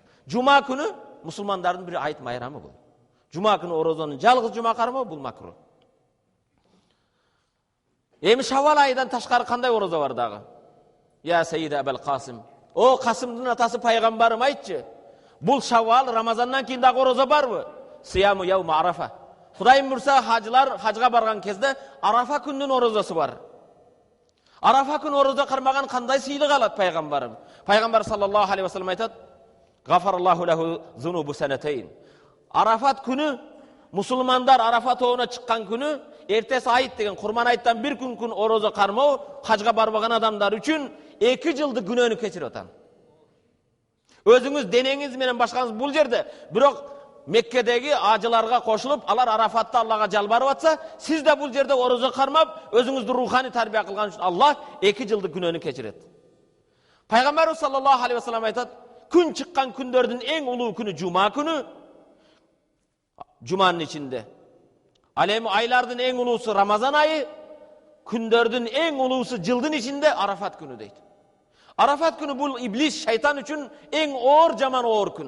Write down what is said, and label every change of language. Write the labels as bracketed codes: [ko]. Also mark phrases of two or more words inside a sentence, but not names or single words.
[ky] Жума күнү мусулмандардын бир айт майрамы бул. Жума күнү орозонун жалгыз жума кармоо бул макруh. Эми Шаввал айынан ташкары кандай ороза бар дагы? [ar] يا سيد أبو القاسم. [ky] О, Касымдын атасы пайгамбарым айтчы. Бул Шаввал Рамазандан кийин дагы ороза барбы? [ar] صيام يوم عرفة. [ky] Кудайым бурса, хажылар хажга барган кезде Арафа күнүнүн орозасы бар. Арафа күнү ороза кармаган кандай сыйлык алат пайгамбарым? Пайгамбар [ar] صلى الله عليه وسلم [ky] айтат: [ar] "غفر الله له ذنوب سنتين." [ky] Арафат күнү мусулмандар Арафат тоона чыккан күнү, эртеси айт деген Курман айттан бир күн ороза кармоо хажга барбаган адамдар үчүн 2 жылдык күнөөнү кечирип атам. Өзүңүз денеңиз менен башкаңыз бул жерде, бирок Меккедеги ажыларга кошулуп, алар Арафатта Аллага жалбарып атса, сиз да бул жерде ороза кармап, өзүңүздү руханий тарбия кылган үчүн Аллах 2 жылдык күнөөнү кечирет. Пайгамбар [ar] صلى الله عليه وسلم [ky] айтат: "Күн чыккан күндөрдүн эң улуу күнү жума күнү." Жуманын ичинде. Ал эми айлардын эң улуусу Рамазан айы, күндөрдүн эң улуусу жылдын ичинде Арафат күнү дейт. Арафат күнү бул иблис, шайтан үчүн эң оор жаман оор күн.